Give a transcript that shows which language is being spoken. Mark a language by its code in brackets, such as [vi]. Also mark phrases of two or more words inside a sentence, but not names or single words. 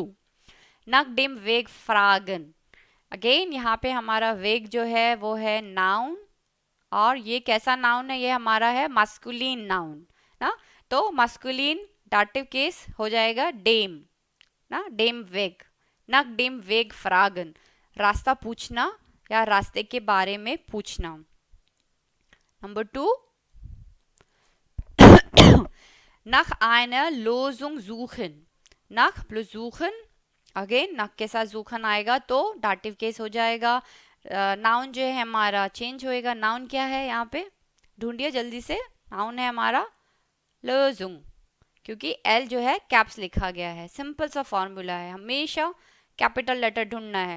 [de] nach dem Weg fragen, [hi] अगेन यहाँ पे हमारा वेग जो है वो है नाउन, और ये कैसा नाउन है, ये हमारा है [en] masculine noun [hi] ना, तो [en] masculine dative case [hi] हो जाएगा डेम ना, [de] dem Weg. nach dem Weg fragen, [hi] रास्ता पूछना या रास्ते के बारे में पूछना। नंबर 2, [de] nach einer Lösung suchen, nach plus suchen, [hi] अगेन नक के साथ suchen आएगा तो डाटिव केस हो जाएगा। नाउन जो है हमारा चेंज होएगा। नाउन क्या है यहाँ पे, ढूंढिए जल्दी से। नाउन है हमारा Lösung, क्योंकि एल जो है कैप्स लिखा गया है, सिंपल सा फॉर्मूला है, हमेशा [en] capital letter [hi] ढूंढना है।